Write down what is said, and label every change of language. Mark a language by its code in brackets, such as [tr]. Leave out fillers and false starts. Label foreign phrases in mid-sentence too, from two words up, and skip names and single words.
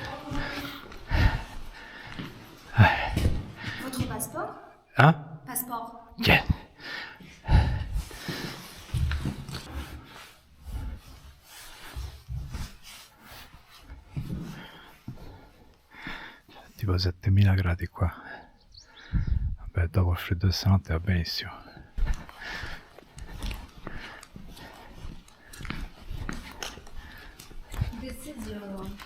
[fr] Votre passeport? Hein? Passeport. [en] Yeah. [it] Tipo 7000 gradi qua. Vabbè, dopo il freddo di stanotte va benissimo. [en] This is your